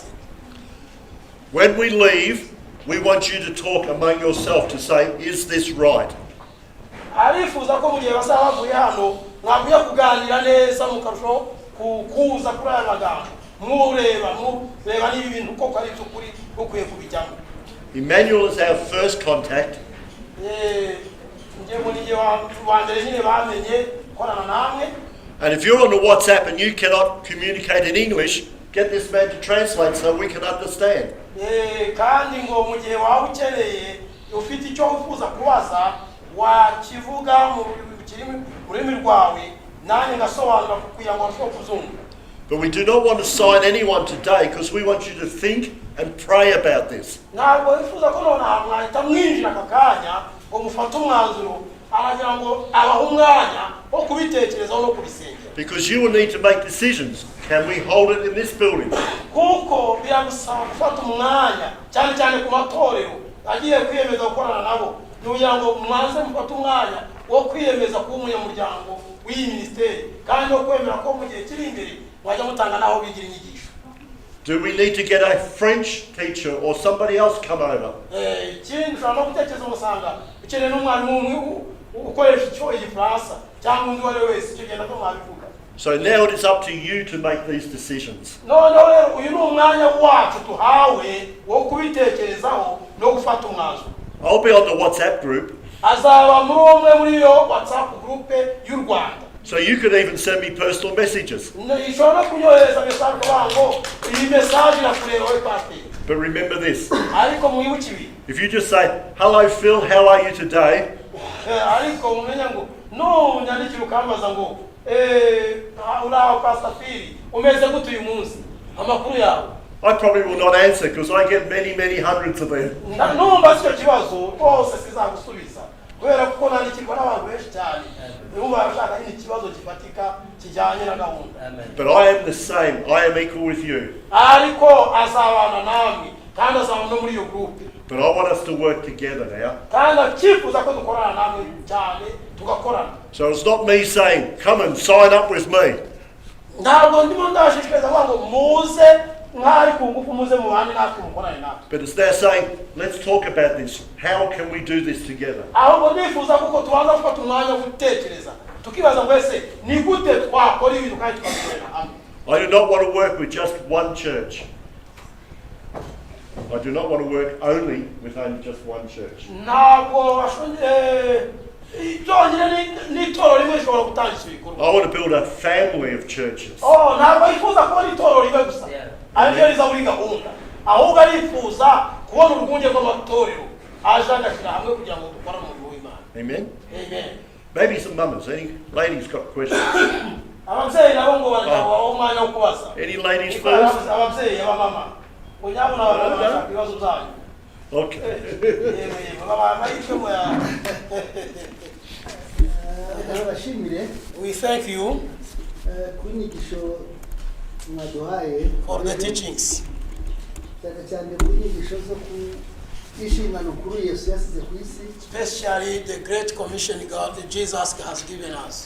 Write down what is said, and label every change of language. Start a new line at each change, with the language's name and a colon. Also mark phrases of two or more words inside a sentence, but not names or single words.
English: When we leave, we want you to talk among yourself to say, is this right?
Kinyarwanda: Arifuza ko mu gihe basaba bavuye hano mwabwiye kuganira neza mukarusho kuza kuri aya magambo mureba niba ibintu koko ari by'ukuri ukwiye kubijyamo.
English: Emmanuel is our first contact. And if you're on the WhatsApp and you cannot communicate in English, get this man to translate so we can understand.
Kinyarwanda: Kandi ngo mu gihe waba ukeneye ufite icyo wifuza kubaza wakivuga mu rurimi rwawe nanjye ngasobanura kugira ngo bashobore kuzumva.
English: But we do not want to sign anyone today because we want you to think and pray about this.
Kinyarwanda: Ntabwo wifuza ko nonaha mwahita mwinjira aka kanya ngo mufate umwanzuro aragira ngo abaha umwanya wo kubitekerezaho no kubisengera.
English: Because you will need to make decisions. Can we hold it in this building?
Kinyarwanda: Kuko biragusaba gufata umwanya cyane cyane ku matorero agiye kwiyemeza gukorana nabo kugira ngo mwanze mufate umwanya wo kwiyemeza kuba umunyamuryango w'iyi minisiteri kandi wo kwemera ko mu gihe kiri imbere mwajya mutanga naho bigira inyigisho.
English: Do we need to get a French teacher or somebody else come over?
Kinyarwanda: Ikindi ushobora no gutekereza umusanga ukeneye n'umwarimu ukoresha icyo igifaransa cyangwa undi uwo ari we wese icyo genda ko mwabivuga.
English: So now it is up to you to make these decisions.
Kinyarwanda: Noneho rero uyu ni umwanya wacu tuhawe wo kubitekerezaho no gufata umwanzuro.
English: I'll be on the WhatsApp group.
Kinyarwanda: Azaba muri umwe muri yo WhatsApp group y'u Rwanda.
English: So you could even send me personal messages.
Kinyarwanda: Ishobora kunyohereza message kubango iyi message irakureba we pastor.
English: But remember this.
Kinyarwanda: Ariko mwibuke ibi.
English: If you just say, hello Phil, how are you today?
Kinyarwanda: Ariko umenya ngo no nyandikira ukambaza ngo uraho pastor Phil umeze gute uyu munsi amakuru yawe.
English: I probably will not answer because I get many hundreds of them.
Kinyarwanda: Numva icyo kibazo rwose sizagusubiza kubera ko nandikirwa n'abantu benshi cyane niba bashaka ikibazo gifatika kijyanye na gahunda.
English: But I am the same. I am equal with you.
Kinyarwanda: Ariko azabana namwe kandi azabana no muri iyo group.
English: But I want us to work together now.
Kinyarwanda: Kandi akifuza ko dukorana namwe cyane tugakorana.
English: So it's not me saying, come and sign up with me.
Kinyarwanda: Ntabwo ndimo ndashishikariza ngo muze mwari kungufu muze mubane natwe mukorane natwe.
English: But it's there saying, let's talk about this. How can we do this together?
Kinyarwanda: Ahubwo ndifuza kuko tubanza gufata umwanya wo gutekereza tukibaza ngo ese ni gute twakora ibintu kandi tukabikorera hamwe.
English: I do not want to work with just one church. I do not want to work only with only just one church.
Kinyarwanda: Ntabwo cyonyine n'itorero rimwe rishobora gutangiza ibikorwa.
English: I want to build a family of churches.
Kinyarwanda: Ntabwo yifuza kubona itorero rimwe gusa ariryo riza muri gahunda, ahubwo arifuza kubona urwunge rw'amatorero aje agashyira hamwe kugira ngo dukore umurimo w'Imana. Amen? Amen.
English: Maybe some mamas. Any ladies got questions?
Kinyarwanda: Ababyeyi nabo ngo bazabaho umwanya wo kubaza.
English: Any ladies first?
Kinyarwanda: Ababyeyi abamama kunyabona abashaka ibibazo byanyu.
English: Okay. We thank you for the teachings. Especially the great commission God Jesus has given us.